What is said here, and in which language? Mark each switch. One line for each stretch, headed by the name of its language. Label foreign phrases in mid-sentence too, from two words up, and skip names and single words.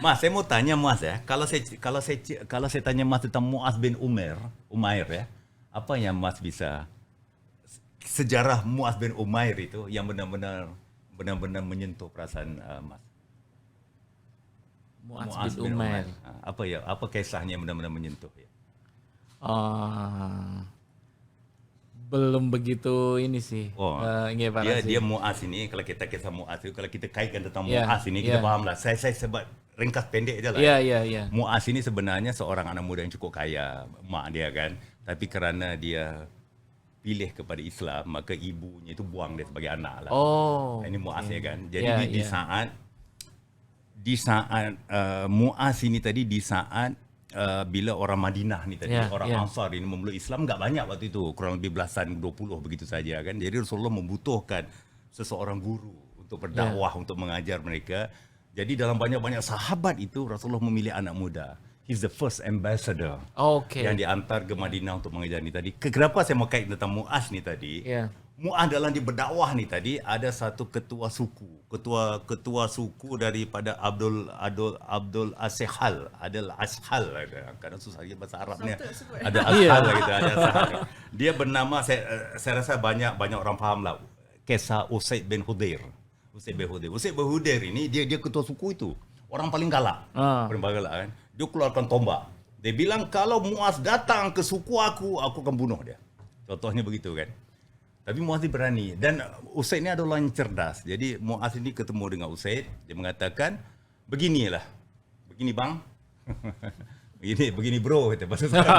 Indonesian: Mas, saya mau tanya Mas ya, kalau saya tanya Mas tentang Muaz bin Umair ya, apa yang Mas bisa sejarah Muaz bin Umair itu yang benar-benar menyentuh perasaan Mas? Muaz bin Umair. Apa kisahnya yang benar-benar menyentuh ya? Belum begitu ini sih.
Malay: Dia Muaz ini, kalau kita kisah Muaz itu, kalau kita kaitkan tentang Yeah, Muaz ini, kita yeah. paham lah. Saya sebab ringkas pendek aja lah.
Indonesian: Iya.
Malay: Muaz ini sebenarnya seorang anak muda yang cukup kaya, mak dia kan. Tapi kerana dia pilih kepada Islam, maka ibunya itu buang dia sebagai anak lah. Oh. Ini Muaz ya kan. Jadi Yeah, di saat Muaz ini tadi, di saat bila orang Madinah ni tadi, orang Ansar ini memeluk Islam, enggak banyak waktu itu, kurang lebih belasan, 20 begitu saja kan.
Indonesian: Jadi Rasulullah membutuhkan seseorang guru untuk berdakwah, untuk mengajar mereka. Jadi dalam banyak-banyak sahabat itu Rasulullah memilih anak muda.
English: He's the first ambassador
Indonesian: yang diantar ke Madinah untuk mengajar ni tadi.
Malay: Kenapa saya mau kait tentang Muaz ni tadi? Muaz dalam di berdakwah ni tadi ada satu ketua suku daripada Abdul Ashal, kadang susah dia bahasa Arabnya.
Indonesian: Ada Ashal gitu, ada Ashal.
Malay: Dia bernama, saya rasa banyak orang faham lah, kisah Usaid bin Hudair. Usaid bin Hudair ini dia ketua suku itu.
Indonesian: Orang paling galak. Paling galak kan. Dia keluarkan tombak. Dia bilang kalau Muaz datang ke suku aku akan bunuh dia. Contohnya begitu kan. Tapi Muaz berani, dan Usaid ini adalah yang cerdas. Jadi Muaz ini ketemu dengan Usaid, dia mengatakan, begini bang, begini bro, kata bahasa sekarang.